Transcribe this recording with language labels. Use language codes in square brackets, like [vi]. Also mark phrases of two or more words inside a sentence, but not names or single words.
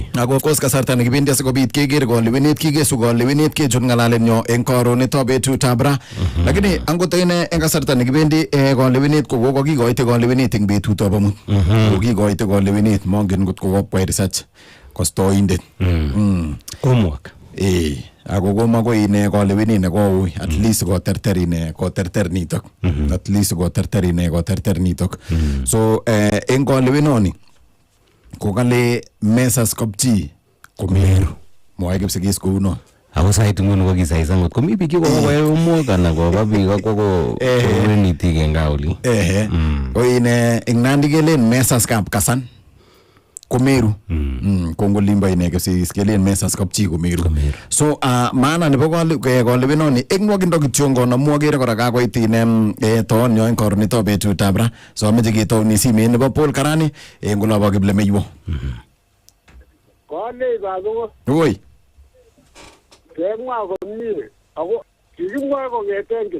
[kln] ako kos kasarta nekibendi asikobit keker kolewenet kikesu kolewenet kechut ngalalenyo eng kornito betutab ra lakini angot ine eng kasarta nekibendi kolewenet kokikoite kolewenet eng betutab amut kokikoite kolewenet mongen ngot kokopwa research kostoindet homework ako komako ine kolewenet nekoui [en] at least [kln] koterter nitok [en] at least [kln] koterter nitok so eng kolewenoni kokale mesas kopchi komeru mwae kipsigis kouno ako sait nguni kokisaisan ngot komi biik chekokoyai homework anan koba biik ako koweniti eng gaa oli ko ine eng Nandi kelen mesas kap kasan Komeru. Kongo limba ine kasi skelen mesas kapchi Komeru. So maana nebo kolewenoni ek nwokindo kityongo na mwagere kora kakoit ine toon yo en kornito betutab ra. So ameche ketoni simet nebo Paul Karani ngolobo Kiplemeywo. Kole bago. Oi. Kemwa komie. Ako kikimwa kong'eten